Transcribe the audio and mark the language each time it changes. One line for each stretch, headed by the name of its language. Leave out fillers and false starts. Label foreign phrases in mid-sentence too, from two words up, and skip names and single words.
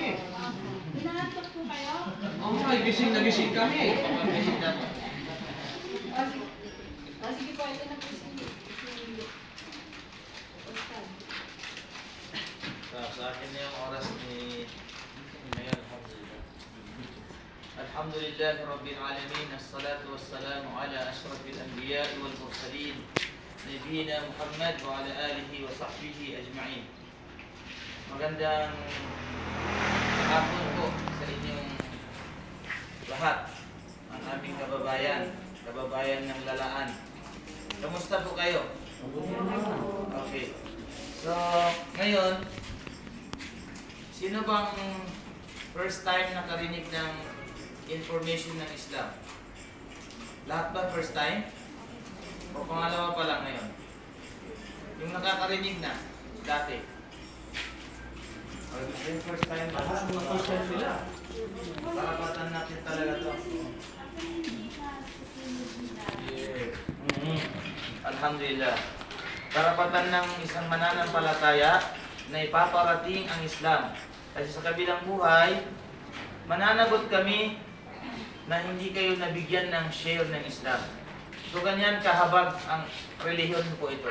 Filipino: Hinahantok po kayo? Oo, ay gising na gising kami. Sige po, ito na po si Ustad. Sa akin na yung oras ni Mayor.
Arabic: الحمد لله رب العالمين. الصلاة والسلام على أشرف الأنبياء والمرسلين نبينا محمد وعلى آله وصحبه أجمعين.
Filipino: Magandang hapon po sa inyong lahat, ang aming kababayan ng Lalaan. Kamusta po kayo? Okay. So, ngayon, sino bang
English: first time
Filipino: nakarinig ng information ng Islam? Lahat ba
English: first time?
Filipino: O pangalawa pa lang ngayon? Yung nakakarinig na dati? O gusto yung
English: first time
Filipino: ba?
English: First time sila.
Filipino: Karapatan natin talaga to. Yeah. Alhamdulillah. Karapatan ng isang mananampalataya na ipaparating ang Islam. Kasi sa kabilang buhay, mananagot kami na hindi kayo nabigyan ng share ng Islam. So ganyan kahabag ang relihiyon po ito.